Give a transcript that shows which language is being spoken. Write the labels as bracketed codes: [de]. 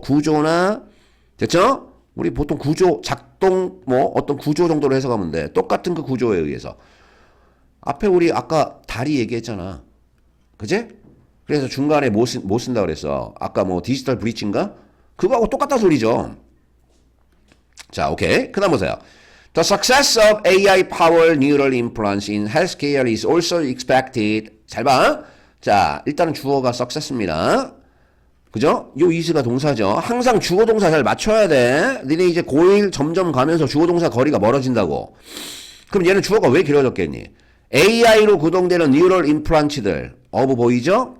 [ko] 구조나 됐죠? 우리 보통 구조, 작동, 뭐, 어떤 구조 정도로 해석하면 돼. 똑같은 그 구조에 의해서. 앞에 우리 아까 다리 얘기했잖아. 그제? 그래서 중간에 뭐 쓴다 그랬어? 아까 뭐 디지털 브릿지인가? 그거하고 똑같다 소리죠. 자, 오케이. 그 다음 보세요. [en] The success of AI-powered neural implants in healthcare is also expected. [ko] 잘 봐. 자, 일단은 주어가 success입니다. 그죠? 요 is가 동사죠. 항상 주어 동사 잘 맞춰야 돼. 니네 이제 고1 점점 가면서 주어 동사 거리가 멀어진다고. 그럼 얘는 주어가 왜 길어졌겠니? AI로 구동되는 뉴럴 임플란트들 of 보이죠?